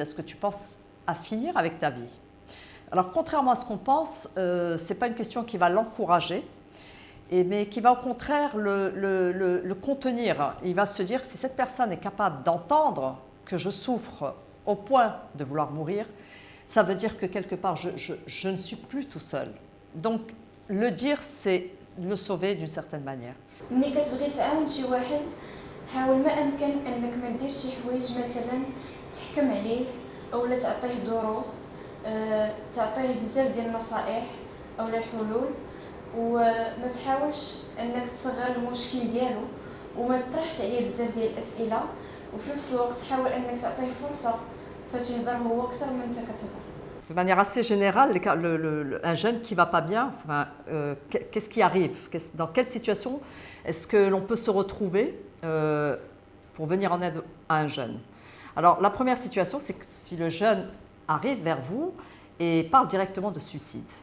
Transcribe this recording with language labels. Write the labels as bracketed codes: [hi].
[fr] Est-ce que tu penses à finir avec ta vie? Alors, contrairement à ce qu'on pense, ce n'est pas une question qui va l'encourager, mais qui va au contraire le contenir. Il va se dire, si cette personne est capable d'entendre que je souffre au point de vouloir mourir, ça veut dire que quelque part, je ne suis plus tout seul. Donc, le dire, c'est le sauver d'une certaine manière. [ar] ملي كتبغي تعاون شي واحد حاول ما امكن انك ما ديرش شي حوايج مثلا تحكم عليه اولا تعطيه دروس تعطيه بزاف ديال النصائح اولا الحلول وما تحاولش انك تصغر المشكل ديالو وما تطرحش عليه بزاف ديال الاسئله وفي نفس الوقت حاول انك تعطيه فرصه فاش يهضر هو اكثر من انت كتهضر. [fr] De manière assez générale, un jeune qui ne va pas bien, qu'est-ce qui arrive? Dans quelle situation est-ce que l'on peut se retrouver pour venir en aide à un jeune? Alors, la première situation, c'est que si le jeune arrive vers vous et parle directement de suicide.